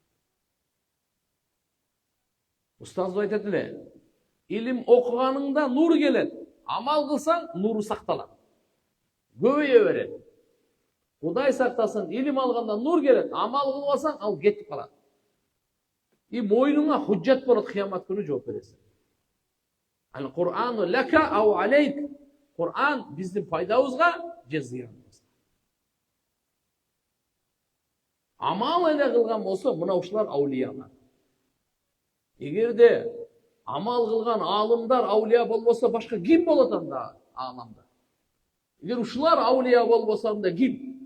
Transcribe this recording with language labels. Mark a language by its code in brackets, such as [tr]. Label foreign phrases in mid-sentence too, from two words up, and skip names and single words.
[ky] Устаз айтат эле, илим окуганыңда нур келет. Амал кылсаң, нуру сакталат. Көбөйө берет. Кудай сактасын, илим алганда нур келет. Амал кылбасаң, ал кетип калат. И мойнуңа худжат болот, кыямат күнү жооп бересиң. [ar] القرآن لك أو عليك. [ky] Куран биздин пайдабызга же зыяныбызга. Амал эле кылган болсо, мына ушулар аулиялар. Эгерде амал кылган алымдар аулия болбосо, башка ким болот анда аламда? Эгер ушулар аулия болбосо, анда ким?